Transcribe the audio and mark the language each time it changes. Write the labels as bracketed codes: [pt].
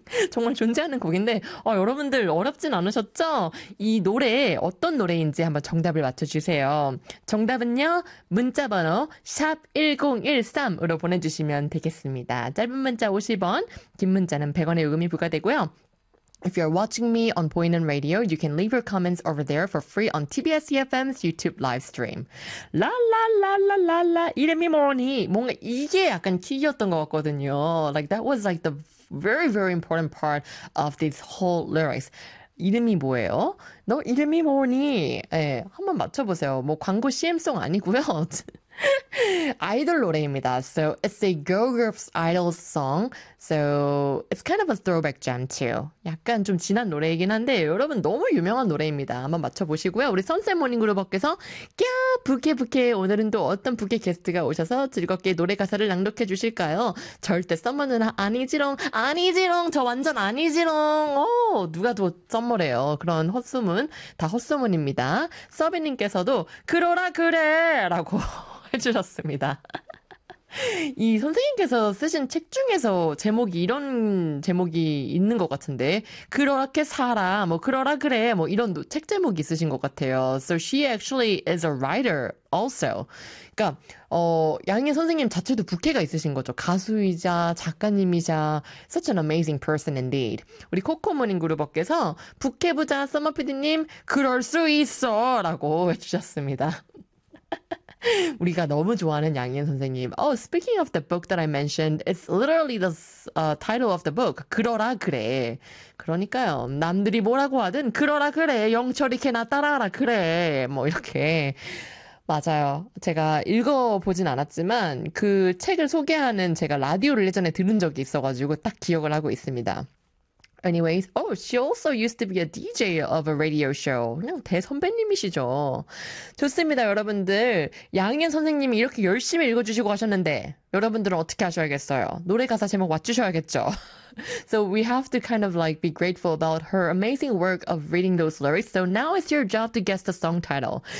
[ko] 정말 존재하는 곡인데, 여러분들 어렵진 않으셨죠? 이 노래 어떤 노래인지 한번 정답을 맞춰주세요. 정답은요, 문자번호 샵1013으로 보내주시면 되겠습니다. 짧은 문자 50원, 긴 문자는 100원의 요금이 부과되고요. [en] If you're watching me on Boynan Radio, you can leave your comments over there for free on TBS EFM's YouTube live stream. [ko] 라라라라라라, 이름이 뭐니? 뭔가 이게 약간 키였던 것 같거든요. [en] Like, that was like the very, very important part of these whole lyrics. [ko] 이름이 뭐예요? 너 이름이 뭐니? 예, 한번 맞춰보세요. 뭐 광고 CM송 아니고요. 아이돌 노래입니다. [en] So it's a girl group's idol song. So it's kind of a throwback jam too. [ko] 약간 좀 지난 노래이긴 한데 여러분 너무 유명한 노래입니다. 한번 맞춰보시고요. 우리 선셋 모닝그룹께서 꺄 부캐부캐 오늘은 또 어떤 부캐 게스트가 오셔서 즐겁게 노래 가사를 낭독해 주실까요? 절대 썸머 누나 아니지롱 아니지롱 저 완전 아니지롱 오, 누가 더 썸머래요. 그런 헛소문 다 헛소문입니다. 서비님께서도 그러라 그래 라고 해주셨습니다. 이 선생님께서 쓰신 책 중에서 제목이 이런 제목이 있는 것 같은데, 그렇게 살아, 뭐, 그러라 그래, 뭐, 이런 책 제목이 있으신 것 같아요. [en] So she actually is a writer also. [ko] 그러니까, 양희 선생님 자체도 부캐가 있으신 거죠. 가수이자 작가님이자, [en] such an amazing person indeed. [ko] 우리 코코모닝 그룹께서, 부캐 부자 써머피디님, 그럴 수 있어, 라고 해주셨습니다. 우리가 너무 좋아하는 양희은 선생님. [en] Oh, speaking of the book that I mentioned, it's literally the title of the book. [ko] 그러라 그래. 그러니까요. 남들이 뭐라고 하든 그러라 그래. 영철이 걔나 따라하라 그래. 뭐 이렇게. 맞아요. 제가 읽어보진 않았지만 그 책을 소개하는 제가 라디오를 예전에 들은 적이 있어가지고 딱 기억을 하고 있습니다. [en] Anyways, oh, she also used to be a DJ of a radio show. [ko] 그냥 대선배님이시죠. 좋습니다, 여러분들. 양현 선생님이 이렇게 열심히 읽어주시고 하셨는데, 여러분들은 어떻게 하셔야겠어요? 노래 가사 제목 맞추셔야겠죠? [en] So we have to kind of like be grateful about her amazing work of reading those lyrics. So now it's your job to guess the song title.